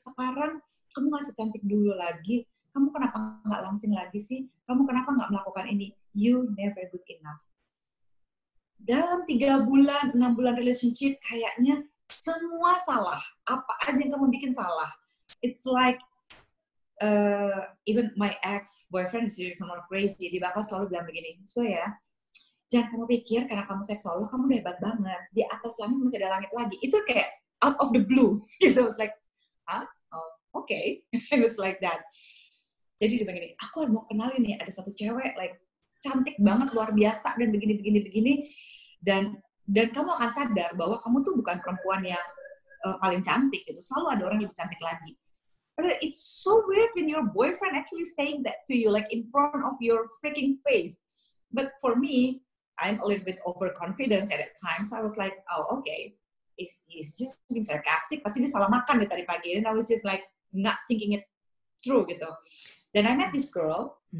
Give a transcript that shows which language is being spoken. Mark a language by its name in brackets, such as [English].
[Indonesian] Sekarang kamu nggak secantik dulu lagi. Kamu kenapa nggak langsing lagi sih? Kamu kenapa nggak melakukan ini? [English] You never good enough. [Indonesian] Dalam 3 bulan, 6 bulan relationship, kayaknya semua salah. Apa aja yang kamu bikin salah. [English] It's like even my ex-boyfriend is even more crazy. [Indonesian] Dia bakal selalu bilang begini, so ya, jangan kamu pikir karena kamu seksual, kamu udah hebat banget. Di atas langit masih ada langit lagi. Itu kayak [English] out of the blue. Gitu. I was like, huh? Oh, okay. It was like that. [Indonesian] Jadi dia bilang gini, aku mau kenalin nih, ada satu cewek like cantik banget, luar biasa, dan begini. Dan kamu akan sadar bahwa kamu tuh bukan perempuan yang paling cantik gitu. Selalu ada orang yang lebih cantik lagi. [English] But it's so weird when your boyfriend actually saying that to you, like in front of your freaking face. But for me, I'm a little bit overconfident at that time, so I was like, oh, okay. He's just being sarcastic. [Indonesian] Pasti dia salah makan deh tadi pagi. [English] And I was just like not thinking it through gitu. Then I met this girl.